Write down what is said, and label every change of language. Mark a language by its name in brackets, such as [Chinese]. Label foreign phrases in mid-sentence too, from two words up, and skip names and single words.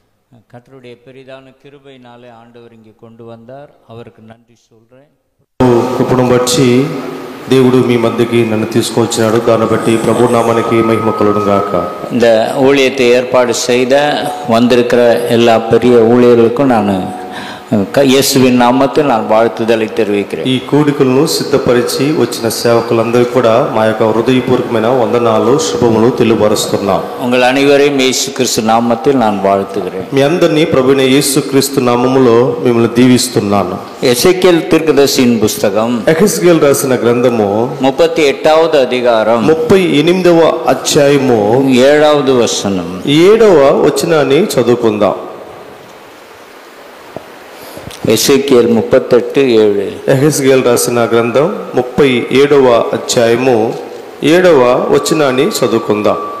[Tamil] கர்த்தருடைய பெரிதான கிருபையினாலே ஆண்டவர் இங்கே கொண்டு வந்தார். அவருக்கு நன்றி சொல்கிறேன். [Telugu] కృపను బట్టి దేవుడు మీ మధ్యకి నన్ను తీసుకొచ్చినాడు. దాన్ని బట్టి ప్రభు నామానికి మహిమ కలుగును గాక. [Tamil] இந்த ஊழியத்தை ஏற்பாடு செய்த வந்திருக்கிற எல்லா பெரிய ஊழியர்களுக்கும் நான் [Telugu] యేసువిన్ నామములో [Tamil] நான் வாழ்த்துதலை தெரிவிக்கிறேன். [Telugu] ఈ కూడికలను సిద్ధపరిచి వచ్చిన సేవకులందరికీ కూడా మా యొక్క హృదయపూర్వకమైన వందనాలు శుభములు తెలియపరుస్తున్నాం. [Tamil] உங்கள் அனைவரையும் இயேசு கிறிஸ்து நாமத்தில் நான் வாழ்த்துகிறேன். [Telugu] మీ అందరినీ ప్రభువైన యేసుక్రీస్తు నామములో మిమ్మల్ని దీవిస్తున్నాను. [Tamil] எசேக்கியேல் தீர்க்கதரிசியின் புத்தகம் [Telugu] ఎహెజ్కేల్ రాసిన గ్రంథము [Tamil] 38వ அதிகாரம் [Telugu] 38వ అధ్యాయము 7వ వచనం 7వ వచనాన్ని చదువుకుందాం. ఎసెకియేల్ 38:7. ఎహెజ్కేల్ రాసిన గ్రంథం 37వ అధ్యాయము 7వ వచనాన్ని చదువుకుందాం.